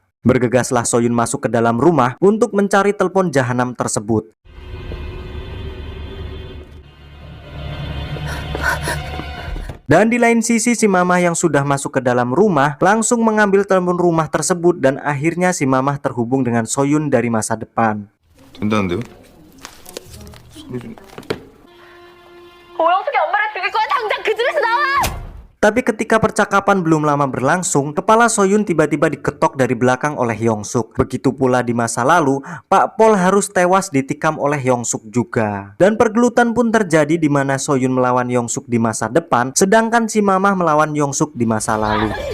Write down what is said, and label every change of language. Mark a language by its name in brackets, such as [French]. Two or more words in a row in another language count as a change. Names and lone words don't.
[Indonesian] Bergegaslah Soyun masuk ke dalam rumah untuk mencari telepon jahanam tersebut. Dan di lain sisi, si mamah yang sudah masuk ke dalam rumah langsung mengambil telepon rumah tersebut, dan akhirnya si mamah terhubung dengan Soyun dari masa depan. [Korean] 된다는데요? 어떻게 엄마를 죽일 거야? 당장 그 집에서 나와! [Indonesian] Tapi ketika percakapan belum lama berlangsung, kepala Soyun tiba-tiba diketok dari belakang oleh Yongsuk. Begitu pula di masa lalu, Pak Pol harus tewas ditikam oleh Yongsuk juga. Dan pergelutan pun terjadi di mana Soyun melawan Yongsuk di masa depan, sedangkan si mamah melawan Yongsuk di masa lalu.